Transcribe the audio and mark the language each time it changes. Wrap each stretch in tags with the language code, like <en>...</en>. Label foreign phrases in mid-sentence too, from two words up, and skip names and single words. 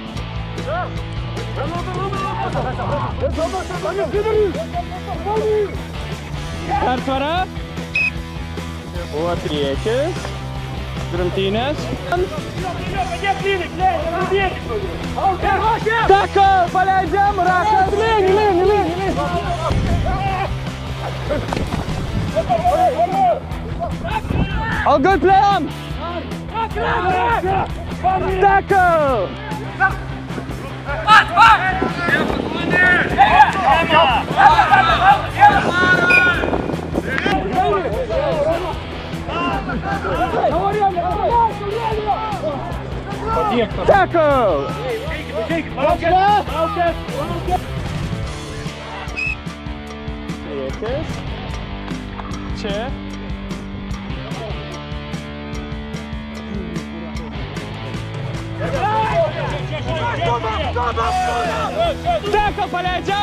<lt>Persvara. Buvo priekis. Grumtynės. Tackle! Paleidžiam! Rakas!</lt> <en>All good, play on!</en> <lt>Tackle! Tackle! Priekis. Čia. Tackle paleidžiam!</lt>